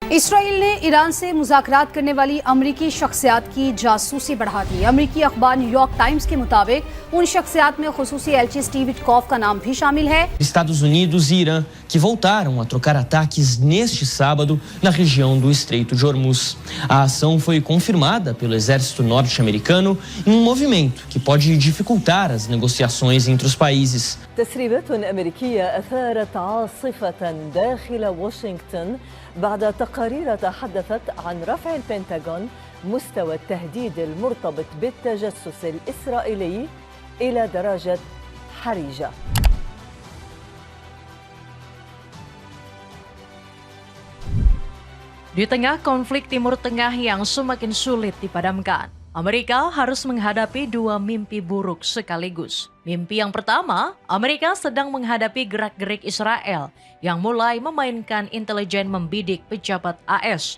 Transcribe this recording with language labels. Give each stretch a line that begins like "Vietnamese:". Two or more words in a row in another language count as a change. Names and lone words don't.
Urdu: اسرائیل نے ایران سے مذاکرات کرنے والی امریکی شخصیات کی جاسوسی بڑھا دی. امریکی اخبار نیویارک ٹائمز کے مطابق ان شخصیات میں خصوصی ایلچی اسٹیو وٹکوف کا نام بھی شامل ہے.
Portuguese: Estados Unidos e Irã, que voltaram a trocar ataques neste sábado na região do Estreito de Hormuz. A ação foi confirmada pelo exército norte-americano em um movimento que pode dificultar as negociações entre os países.
Arabic: تسريبات أمريكية أثارت عاصفة داخل واشنطن بعد تقارير تحدثت عن رفع البنتاغون مستوى التهديد المرتبط بالتجسس الإسرائيلي إلى درجة حرجة.
Indonesian: Di tengah konflik Timur Tengah yang semakin sulit dipadamkan, Amerika harus menghadapi dua mimpi buruk sekaligus. Mimpi yang pertama, Amerika sedang menghadapi gerak-gerik Israel yang mulai memainkan intelijen membidik pejabat AS.